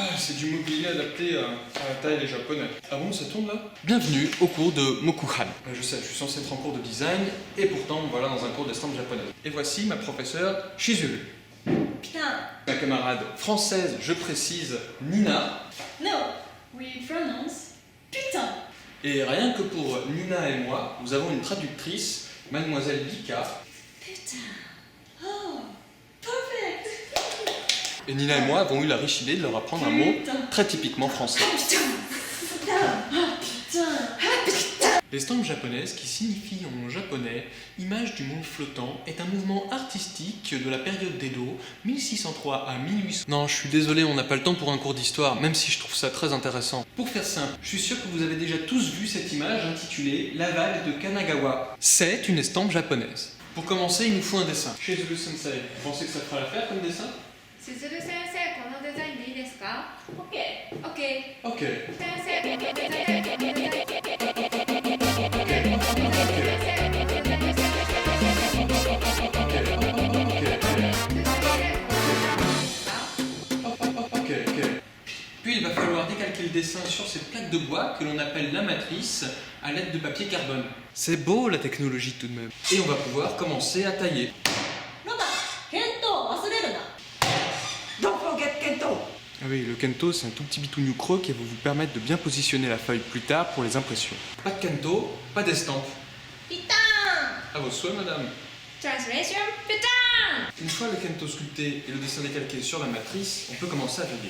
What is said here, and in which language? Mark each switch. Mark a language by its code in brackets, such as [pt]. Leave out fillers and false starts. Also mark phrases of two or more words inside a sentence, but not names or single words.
[fr] C'est du mobilier adapté à la taille des japonais. Ah bon, ça tourne là? Bienvenue au cours de Mokuhan. Je sais, je suis censé être en cours de design, et pourtant, me voilà dans un cours d'estampes japonaises. Et voici ma professeure Shizuru. Putain! Ma camarade française, je précise, Nina. [en] No, we pronounce putain. [fr] Et rien que pour Nina et moi, nous avons une traductrice, Mademoiselle Lika. Putain! [en] Oh, perfect. [fr] Et Nina et moi avons eu la riche idée de leur apprendre un mot très typiquement français. L'estampe japonaise, qui signifie en japonais « image du monde flottant », est un mouvement artistique de la période d'Edo, 1603 à 1800. Non, je suis désolé, on n'a pas le temps pour un cours d'histoire, même si je trouve ça très intéressant. Pour faire simple, je suis sûr que vous avez déjà tous vu cette image intitulée « La vague de Kanagawa ». C'est une estampe japonaise. Pour commencer, il nous faut un dessin. Shizuru Sensei, vous pensez que ça fera l'affaire comme dessin? [ja] しずる先生、このデザインでいいですか [en] OK. ?OK。 Ok. [ja] 先生、このデザインでいいですか [en] Ok. [fr] Puis il va falloir décalquer le dessin sur cette plaque de bois que l'on appelle la matrice à l'aide de papier carbone. C'est beau la technologie tout de même. Et on va pouvoir commencer à tailler. [en] Don't forget Kento! [fr] Ah oui, le kento, c'est un tout petit bitougnou creux qui va vous permettre de bien positionner la feuille plus tard pour les impressions. Pas de kento, pas d'estampe. [ja] ピタ [fr] À vos souhaits, madame. ーン Translation ピタ Une fois le kento sculpté et le dessin décalqué sur la matrice, on peut commencer à tailler.